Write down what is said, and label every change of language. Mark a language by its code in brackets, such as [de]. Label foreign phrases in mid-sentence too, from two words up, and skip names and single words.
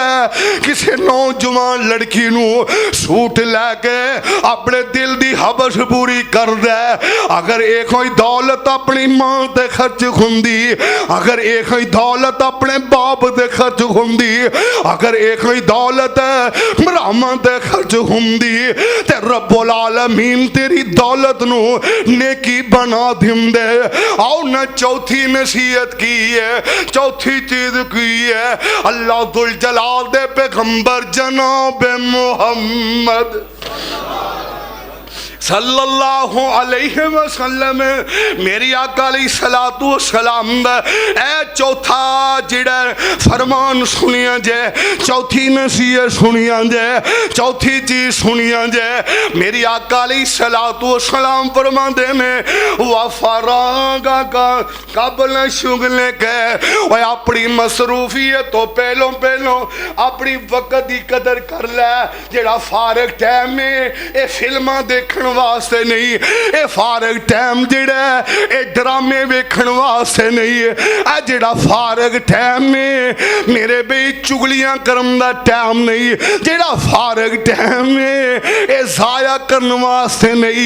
[pa] کسی نوجوان لڑکی نوں سوٹ لے کے اپنے دل دی ہوس پوری کر دے. اگر یہ کوئی دولت اپنی ماں تے خرچ ہوندی، اگر یہ کوئی دولت اپنے باپ تے خرچ ہوندی، اگر یہ کوئی دولت بھراواں تے خرچ ہوندی، تے [ar] رب العالمين [pa] تیری دولت نوں نیکی بنا دیندے. آؤ ناں چوتھی نصیحت کی ہے، چوتھی چیز کی ہے، اللہ ذوالجلال دے پیغمبر جناب محمد [ar] صلى الله عليه وسلم, [pa] میری آقا [ar] عليه الصلاة والسلام [pa] دا اے چوتھا جہڑا فرمان سنیا جے، چوتھی نصیحت سنیا جے، چوتھی چیز سنیا جے. میری آقا [ar] عليه الصلاة والسلام [pa] فرماتے نے, [ar] وفراغك قبل شغلك, [pa] اوئے اپنی مصروفیت تو پہلوں پہلوں اپنی وقت کی قدر کر لے. جیہڑا فارغ ٹائم میں یہ فلماں دیکھن واسطے نہیں، یہ فارغ ٹائم جہڑا یہ ڈرامے ویکھن واسطے نہیں ہے. آ جہڑا فارغ ٹائم ہے میرے بئی چغلیاں کرن دا ٹائم نہیں، جہڑا فارغ ٹائم ہے یہ ضائع کرن واسطے نہیں.